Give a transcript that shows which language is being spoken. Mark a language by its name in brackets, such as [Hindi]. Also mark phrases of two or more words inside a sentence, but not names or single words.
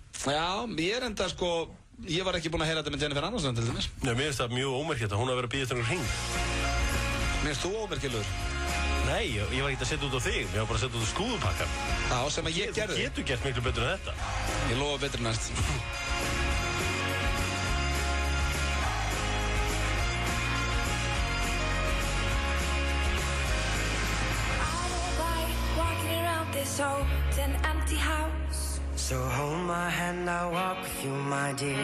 [Icelandic] Já, ég er enda sko, ég var ekki búinn að heyra þetta með Jennifer Aniston til dæmis. Nei, mér finnst það mjög ómerkilegt að hún hafi verið að bíða eftir einhvern hring. Mér finnst þú ómerkilegur? Nei, ég var ekki að setja út á þig, ég var bara að setja út á slúðupakkan. Já, sem að ég gerði. Þú getur gert miklu betur en þetta. Ég lofa betur næst. [English] This old and empty house. So hold my hand, I'll walk with you, my dear.